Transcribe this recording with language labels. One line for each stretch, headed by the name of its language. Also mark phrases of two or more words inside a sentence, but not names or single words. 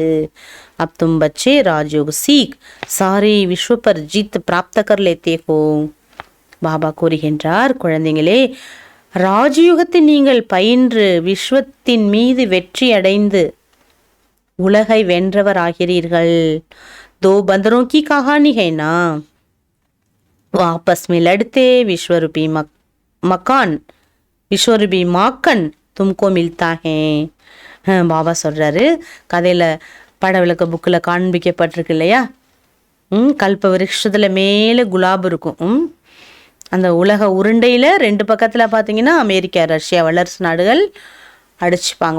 Hindi: अब तुम बच्चे राजयोग सीख सारे विश्व पर जीत प्राप्त कर लेते हो.
Tamil: பாபா கூறுகின்றார், குழந்தைங்களே, ராஜயோகத்தை நீங்கள் பயின்று விஸ்வத்தின் மீது வெற்றி அடைந்து உலகை வென்றவர் ஆகிறீர்கள்.
Hindi: दो बंदरों की कहानी है ना, वो आपस में लड़ते, विश्वरूपी मकान विश्वरूपी माकन तुमको मिलता है.
Tamil: பாபா சொல்கிறாரு, கதையில் படவிளக்க புக்கில் காண்பிக்கப்பட்டிருக்கு இல்லையா, கல்ப விருட்சத்தில் மேலே குலாப் இருக்கும். அந்த உலக உருண்டையில் 2 பக்கத்தில் பார்த்தீங்கன்னா அமெரிக்கா, ரஷ்யா வல்லரசு நாடுகள் அடிச்சுப்பாங்க.